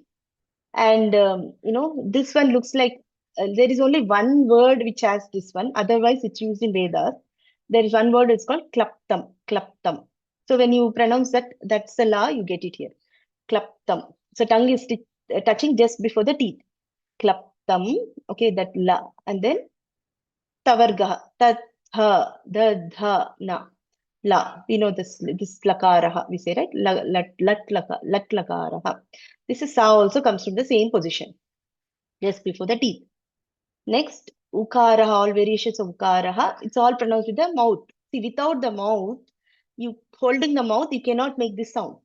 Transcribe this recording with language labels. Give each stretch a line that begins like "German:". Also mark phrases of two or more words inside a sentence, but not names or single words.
English: And, this one looks like there is only one word which has this one. Otherwise, it's used in Vedas. There is one word, it's called klaptam. So when you pronounce that, that's the la, you get it here. Klaptam. So tongue is touching just before the teeth. Klaptam. Okay, that la. And then tavarga.
Sanskrit: तत् ह द ध न ल.
English: We know this lakaraha, we say, right?
Sanskrit: लट् लकारः.
English: This is sa also comes from the same position, just before the teeth. Next, Ukaraha, all variations of Ukaraha, it's all pronounced with the mouth. See, without the mouth, you holding the mouth, you cannot make this sound.